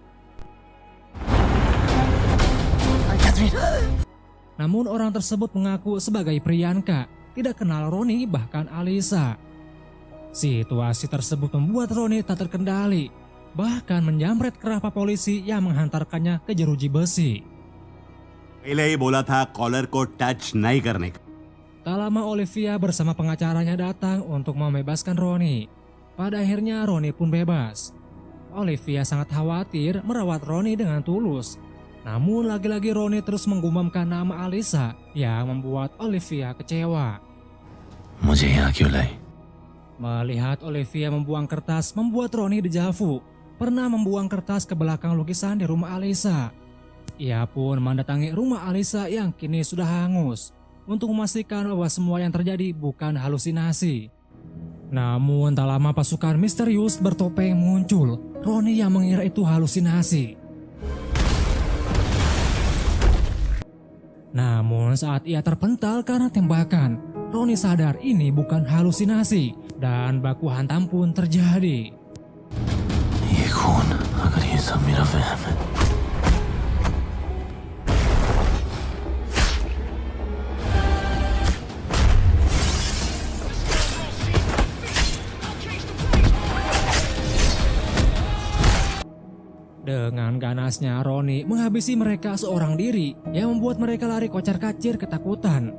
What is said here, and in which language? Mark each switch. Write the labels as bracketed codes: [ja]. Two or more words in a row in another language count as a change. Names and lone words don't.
[id] Namun orang tersebut mengaku sebagai Priyanka, tidak kenal Ronnie bahkan Alisa. Situasi tersebut membuat Ronnie tak terkendali, bahkan menjamret kerapa polisi yang menghantarkannya ke jeruji besi. [hi] पहले ही बोला था कॉलर को टच नहीं करने का। [id] Tak lama Olivia bersama pengacaranya datang untuk membebaskan Ronnie. Pada akhirnya Ronnie pun bebas. Olivia sangat khawatir merawat Ronnie dengan tulus. Namun lagi-lagi Ronnie terus menggumamkan nama Alisa yang membuat Olivia kecewa. [hi] मुझे यहाँ क्यों लाई? [id] Melihat Olivia membuang kertas membuat Ronnie dejavu. Pernah membuang kertas ke belakang lukisan di rumah Alisa. Ia pun mendatangi rumah Alisa yang kini sudah hangus untuk memastikan bahwa semua yang terjadi bukan halusinasi. Namun tak lama pasukan misterius bertopeng muncul. Ronnie yang mengira itu halusinasi. Namun saat ia terpental karena tembakan, Ronnie sadar ini bukan halusinasi dan baku hantam pun terjadi. [hi] ये खून, अगर ये सब मेरा वहम है। [id] Dengan ganasnya Ronnie menghabisi mereka seorang diri yang membuat mereka lari kocar-kacir ketakutan.